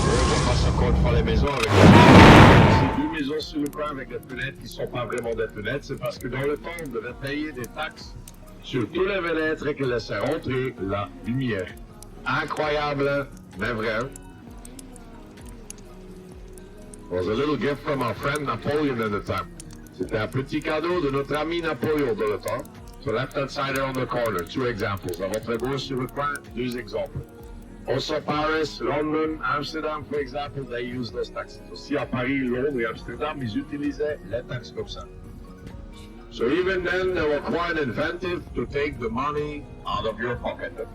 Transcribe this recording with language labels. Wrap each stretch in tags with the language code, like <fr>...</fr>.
<fr>On passe encore une fois les maisons avec ces deux maisons sur le coin avec des fenêtres qui ne sont pas vraiment des fenêtres. C'est parce que dans le temps, on devait payer des taxes sur tous les fenêtres et que laissait rentrer la lumière. Incroyable, mais vrai.</fr> <en>It was a little gift from our friend Napoleon at the time.</en> <fr>C'était un petit cadeau de notre ami Napoléon dans le temps.</fr> <en>So left hand side on the corner, two examples.</en> <fr>À votre gauche sur le coin, deux exemples.</fr> <en>Also Paris, London, Amsterdam, for example, they use those taxes.</en> <fr>Aussi à Paris, Londres et Amsterdam, ils utilisaient les taxes comme ça.</fr> <en>So even then, they were quite inventive to take the money out of your pocket.</en>